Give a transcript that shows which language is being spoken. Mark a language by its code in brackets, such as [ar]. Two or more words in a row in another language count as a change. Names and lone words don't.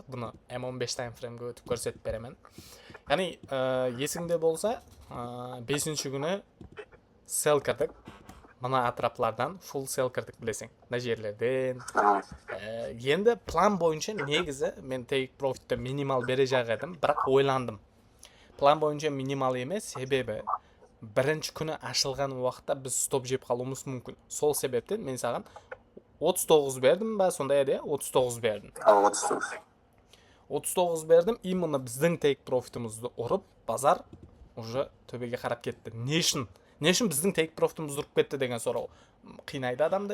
[uz] Buni M15 [en] time frame'ga [uz] o'tib ko'rsatib beraman. Ya'ni esingda bo'lsa, 5-kuni sell kirdik. Mana atroflardan [en] full sell [uz] kirdik bilasing. Mana yerlardan. Endi plan bo'yicha negizi men [en] take profitda [uz] minimal berajak edim, biroq o'ylandim. Plan bo'yicha minimal emas, sebebi birinchi kuni [kk] ашылған уақытта biz stop жеп қалуымыз мүмкін. Сол себептен мен саған 39 бердім ба, сондай еді, 39 бердім. 39 бердім, именно біздің [en] take profitімізді [kk] ұрып, базар уже төбеге қарап кетті. Не үшін біздің [en] take profitімізді [kk] ұрып кетті деген сұрау қинайды адамды.